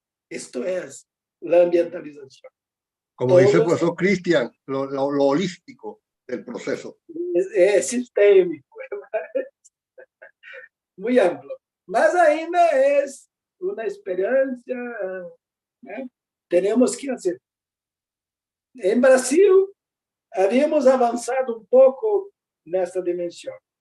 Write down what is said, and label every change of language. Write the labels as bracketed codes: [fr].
[pt] Isto é a ambientalização. [es] Como dice el profesor Cristian, lo holístico del proceso. [pt] É sistêmico, muito amplo. Mas ainda é uma experiência, né? Temos que fazer. Em Brasil, havíamos avançado um pouco nessa dimensão.